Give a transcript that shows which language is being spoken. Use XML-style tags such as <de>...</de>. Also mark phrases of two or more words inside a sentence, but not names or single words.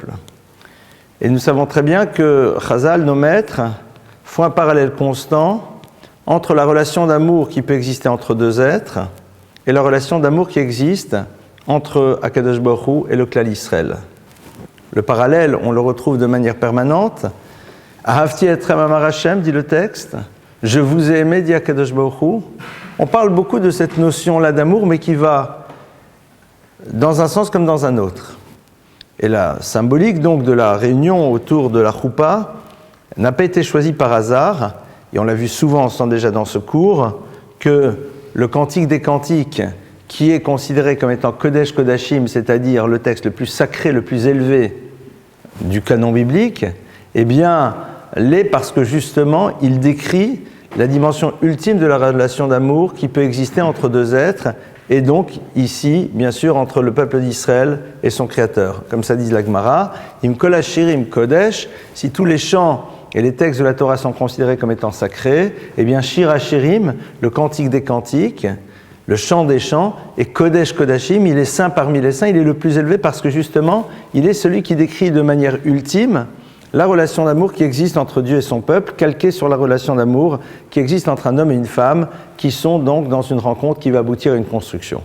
<fr>Et nous savons très bien que Chazal, nos maîtres, font un parallèle constant entre la relation d'amour qui peut exister entre deux êtres et la relation d'amour qui existe entre</fr> <he>הקדוש ברוך הוא</he> <fr>et le</fr> <he>כלל ישראל.</he> <fr>Le parallèle, on le retrouve de manière permanente.</fr> <he>אהבתי אתכם אמר השם,</he> <fr>dit le texte. Je vous ai aimé, dit</fr> <he>הקדוש ברוך הוא.</he> <fr>On parle beaucoup de cette notion-là d'amour, mais qui va dans un sens comme dans un autre. Et la symbolique donc de la réunion autour de la choupa n'a pas été choisie par hasard, et on l'a vu souvent ensemble déjà dans ce cours, que le Cantique des Cantiques, qui est considéré comme étant</fr> <he>קודש קודשים,</he> <fr>c'est-à-dire le texte le plus sacré, le plus élevé du canon biblique, eh bien, l'est parce que justement, il décrit la dimension ultime de la relation d'amour qui peut exister entre deux êtres, et donc ici, bien sûr, entre le peuple d'Israël et son Créateur. Comme ça dit la Gemara,</fr> <he>אם כל השירים קודש,</he> <fr>si tous les chants et les textes de la Torah sont considérés comme étant sacrés, eh bien, Shir Hashirim, le cantique des cantiques, le chant des chants, et</fr> <he>קודש קודשים,</he> <fr>il est saint parmi les saints, il est le plus élevé parce que justement, il est celui qui décrit de manière ultime la relation d'amour qui existe entre Dieu et son peuple, calquée sur la relation d'amour qui existe entre un homme et une femme, qui sont donc dans une rencontre qui va aboutir à une construction.</fr>